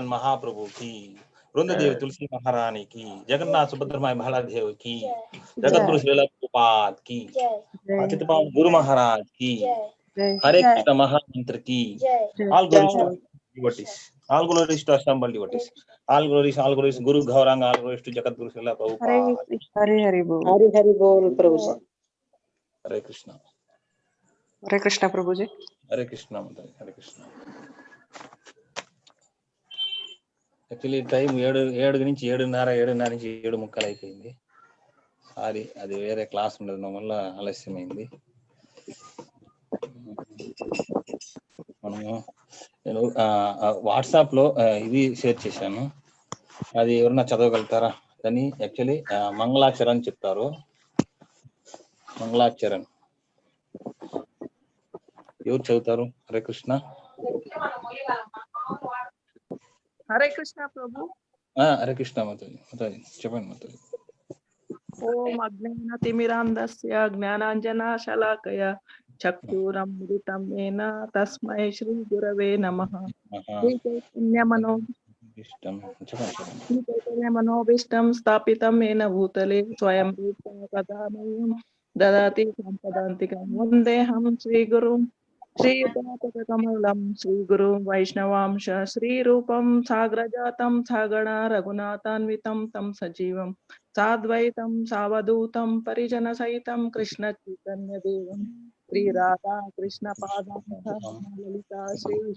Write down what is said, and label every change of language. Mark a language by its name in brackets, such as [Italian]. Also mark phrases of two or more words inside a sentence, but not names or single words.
[Hindi] महाप्रभु की, वृंददेव तुलसी महारानी की, जगन्नाथ सुभद्रा माई महादेव की, जगतगुरु श्री प्रभुपाद की, पतित पावन गुरु महाराज की, हरे कृष्ण महामंत्र की, [English] all glories to assembled devotees, all glories Guru Gauranga, all glories to Jagadguru Srila Prabhupada. Hari Bol. Hari Bol Prabhuji. Hare Krishna. Hare Krishna Prabhuji. Hare Krishna Mataji. Hare Krishna. actually time [Telugu] 7 నుంచి 7:30 నుంచి 7:30 అయిపోయింది. సారీ, అది వేరే క్లాస్ ఉండడం వల్ల ఆలస్యమైంది. నేను వాట్సాప్ లో ఇది షేర్ చేశాను, అది ఎవరన్నా చదవగలుగుతారా? దాన్ని యాక్చువల్లీ మంగళాచరణ్ చెప్తారు. మంగళాచరణ్ ఎవరు చదువుతారు? హరే కృష్ణ. Hare Krishna Prabhu. హరే కృష్ణ మాతాజీ చెప్పండి మాతాజీ. [Sanskrit] Om Agnana Timirandasya Gnananjana Shalakaya Chakturamritam Ena Tasmai Shri Gurave Namaha. Shri Chaitanya Manobishtam Stapitam Ena Bhutale Swayam Rupa Kadamayam Dadati Sampadantikam Vandeham Shri Guru Shri Kamalam Shri Guru Vaishnavamsha Shri Rupam Sagrajatam Sagana Raghunathanvitam Tam Sajivam Sadvaitam Savadutam Parijana Saitam Krishna Chaitanya Devam Sri Radha Krishna Padam Lalita Sri